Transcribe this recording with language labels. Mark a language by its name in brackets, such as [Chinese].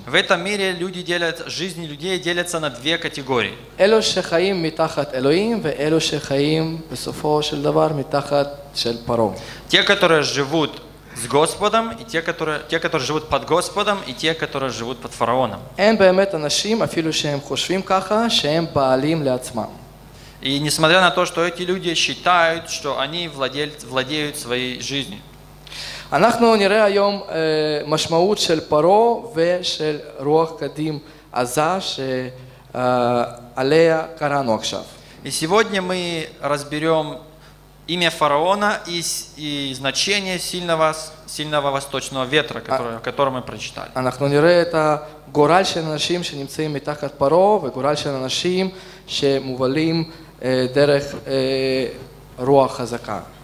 [Russian] В этом мире жизни людей делятся на две категории. [Hebrew] אלו שחיים מתחת אלוהים ואלו שחיים בסופו של דבר מתחת של פרעה. [Russian] Те, которые живут с Господом, и те, которые живут под Господом, и те, которые живут под фараоном. [Hebrew] אין באמת אנשים, אפילו שהם חושבים ככה, שהם בעלים לעצמם. [Russian] И несмотря на то, что эти люди считают, что они владеют своей жизнью. [Hebrew] אנחנו נראה היום משמעות של פרעה ושל רוח קדים עזה שעליה קראנו עכשיו. [Russian] И сегодня мы разберем имя фараона и значение сильного восточного ветра, которое мы прочитали. [Hebrew] אנחנו נראה את הגורל של אנשים שנמצאים מתחת פרעה וגורל של אנשים שמובלים דרך רוח חזקה.